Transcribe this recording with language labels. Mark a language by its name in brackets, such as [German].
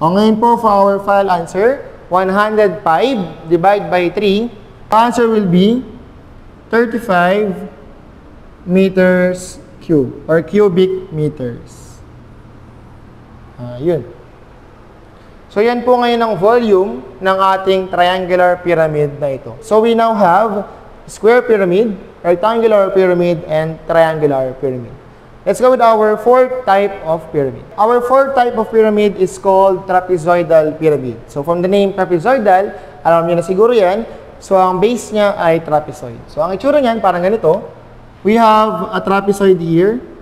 [Filipino] O ngayon po [English] for our final answer, 105 divided by 3, answer will be 35 meters cube or cubic meters. [Filipino] Yun. So yan po ngayon ang volume ng ating triangular pyramid na ito. [English] So we now have square pyramid, rectangular pyramid, and triangular pyramid. Let's go with our fourth type of pyramid. Our fourth type of pyramid is called trapezoidal pyramid. So from the name trapezoidal, [Filipino] alam niyo na siguro yan. So ang base niya ay trapezoid. So ang itsura niyan parang ganito. [English] We have a trapezoid here.